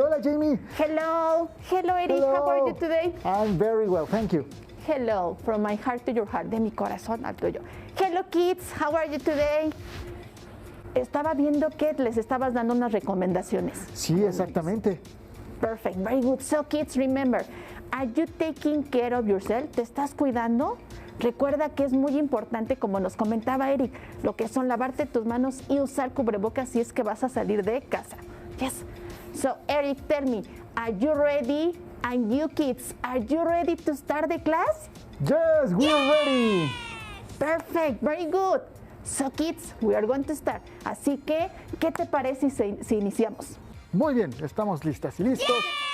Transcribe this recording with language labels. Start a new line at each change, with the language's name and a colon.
Spanish: Hola, Jamie.
English: Hello. Hello, Eric. Hello. How are you today? I'm very well, thank you. Hello, from my heart to your heart,
Spanish: de mi corazón al tuyo.
English: Hello, kids. How are you today?
Spanish: Estaba viendo que les estabas dando unas recomendaciones. Sí, exactamente.
English: Perfect, very good. So, kids, remember, are you taking care of yourself?
Spanish: ¿Te estás cuidando? Recuerda que es muy importante, como nos comentaba Eric, lo que son lavarte tus manos y usar cubrebocas si es que vas a salir de casa.
English: Yes. So, Eric, tell me, are you ready? And you kids, are you ready to start the class? Yes, we are ready. Perfect, very good. So kids, we are going to start.
Spanish: Así que, ¿qué te parece si iniciamos? Muy bien, estamos listas y listos.